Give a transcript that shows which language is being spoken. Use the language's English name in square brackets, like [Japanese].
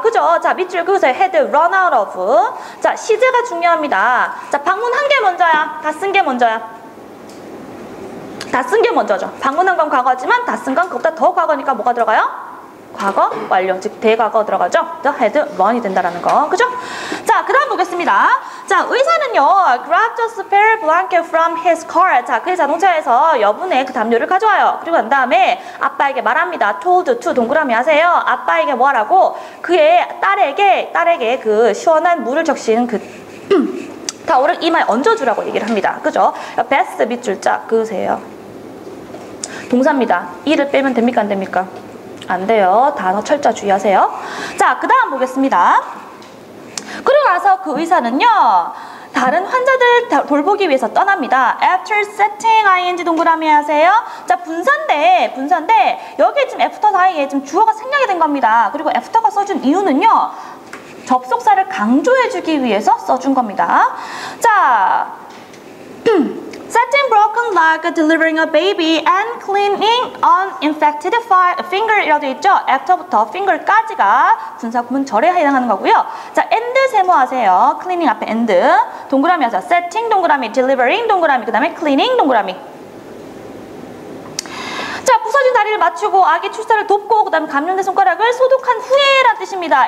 [Korean] 그죠? 자, 밑줄 그으세요. had run out of. 자, 시제가 중요합니다. 자, 방문한 게 먼저야? 다 쓴 게 먼저야? 다 쓴 게 먼저죠. 방문한 건 과거지만 다 쓴 건 그것보다 더 과거니까 뭐가 들어가요? 과거 완료, 즉 대과거 들어가죠. The had run 이 된다라는 거, 그죠? 자, 그 다음 보겠습니다. [English] 자, 의사는요, grabbed a spare blanket from his car. [Korean] 자, 그의 자동차에서 여분의 그 담요를 가져와요. 그리고 난 다음에 아빠에게 말합니다. told to 동그라미 하세요. 아빠에게 뭐 하라고? 그의 딸에게 그 시원한 물을 적신 그 타올을 이마에 얹어주라고 얘기를 합니다. 그죠? 베스트 밑줄 쫙 그으세요. 동사입니다. 이를 빼면 됩니까? 안 됩니까? 안 돼요. 단어 철자 주의하세요. 자, 그 다음 보겠습니다. 그리고 나서 그 의사는요, 다른 환자들 돌보기 위해서 떠납니다. After setting ing 동그라미 하세요. 자, 분사인데 여기에 지금 after 사이에 지금 주어가 생략이 된 겁니다. 그리고 after가 써준 이유는요, 접속사를 강조해주기 위해서 써준 겁니다. [English] 자, setting broken leg, delivering a baby, and cleaning an infected finger 이라고 되어 있죠? [Korean] after부터 finger까지가 분사 구문절에 해당하는 거고요. 자, and 세모하세요. cleaning 앞에 and 동그라미 하세요. setting 동그라미, delivering 동그라미, 그 다음에 cleaning 동그라미. 자, 부서진 다리를 맞추고 아기 출산을 돕고 그 다음에 감염된 손가락을 소독한 후에라는 뜻입니다.